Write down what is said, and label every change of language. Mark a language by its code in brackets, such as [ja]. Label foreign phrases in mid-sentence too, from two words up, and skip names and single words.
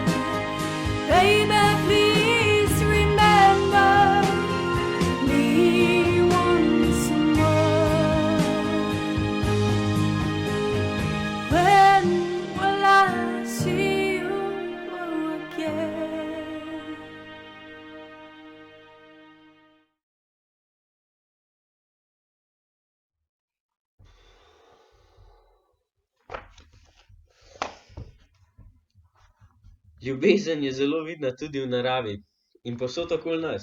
[en] Baby, please remember me once more. When will I see you again? [sl] Ljubezen je zelo vidna tudi v naravi in povsod okoli nas.